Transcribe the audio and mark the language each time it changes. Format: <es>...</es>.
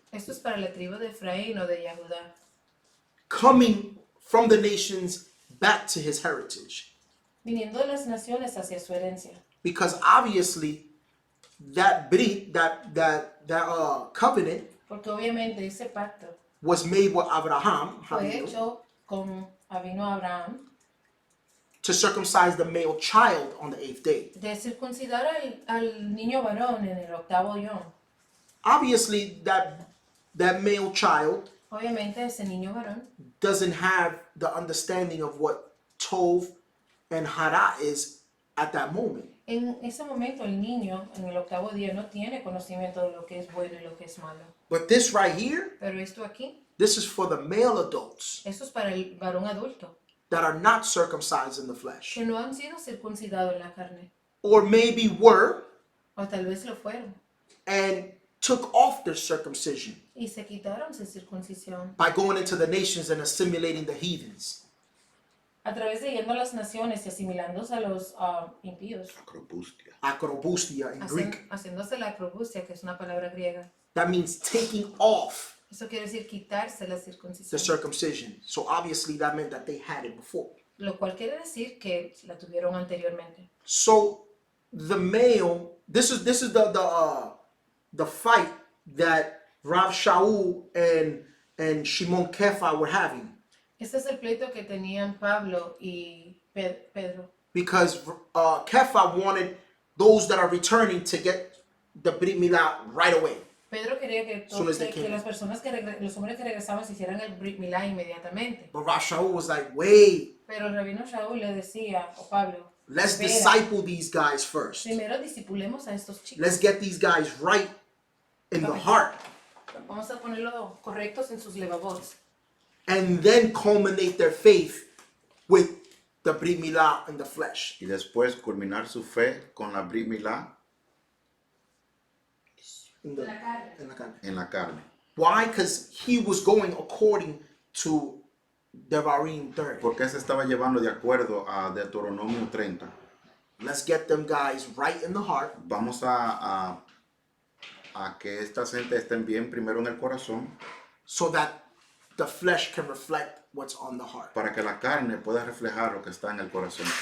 <es>Esto es para la tribu de Efraín o de Yahudá,</es> <en>coming from the nations back to his heritage.</en> <es>viniendo de las naciones hacia su herencia.</es> <en>Because obviously that Brit, that covenant</en> <es>Porque obviamente ese pacto</es> <en>was made with Abraham</en> <es>fue</es> <he>Avinu,</he> <es>hecho con Avino Abraham</es> <en>to circumcise the male child on the 8th day.</en> <es>de circuncidar al niño varón en el octavo yom.</es> <en>Obviously that male child</en> <es>Obviamente ese niño varón</es> <en>doesn't have the understanding of what Tov and Hara is at that moment.</en> <es>en ese momento el niño en el octavo día no tiene conocimiento de lo que es bueno y lo que es malo.</es> <en>But this right here,</en> <es>Pero esto aquí,</es> <en>this is for the male adults</en> <es>esto es para el varón adulto</es> <en>that are not circumcised in the flesh.</en> <es>que no han sido circuncidados en la carne,</es> <en>Or maybe were</en> <es>o tal vez lo fueron,</es> <en>and took off their circumcision</en> <es>y se quitaron su circuncisión</es> <en>by going into the nations and assimilating the heathens.</en> <es>a través de yendo a las naciones y asimilándose a los impíos,</es> <el>Acropustia.</el> <en>Akrobustia in Greek.</en> <es>haciéndose la acrobusia, que es una palabra griega.</es> <en>That means taking off</en> <es>Eso quiere decir quitarse la</es> <en>the</en> <es>circuncisión,</es> <en>circumcision. So obviously that meant that they had it before.</en> <es>lo cual quiere decir que la tuvieron anteriormente.</es> <en>So the male, this is the fight that Rav Shaul and Shimon Kefa were having,</en> <es>Este es el pleito que tenían Pablo y Pedro,</es> <en>because Kefa wanted those that are returning to get the Brit Milah right away.</en> <es>Pedro quería que,</es> <en>Soon as they</en> <es>que</es> <en>came.</en> <es>las personas los hombres que regresaban se hicieran el Brit Milá inmediatamente.</es> <en>But Rav Shaul was like, wait,</en> <es>Pero el rabino Shaul le decía, o Pablo,</es> <en>let's</en> <es>espera,</es> <en>disciple these guys first.</en> <es>primero discipulemos a estos chicos.</es> <en>Let's get these guys right in the heart,</en> <es>Vamos a ponerlo correctos en sus levabots.</es> <en>and then culminate their faith with the Brit Milah in the flesh.</en> <es>Y después culminar su fe con la Brit Milá</es> <en>In the carne.</en> <es>en la carne.</es> <en>Why? Because he was going according to Devarim 30.</en> <es>Porque se estaba llevando de acuerdo a Deuteronomio 30.</es> <en>Let's get them guys right in the heart,</en> <es>Vamos a que esta gente estén bien primero en el corazón</es> <en>so that the flesh can reflect what's on the heart.</en> <es>para que la carne pueda reflejar lo que está en el corazón.</es>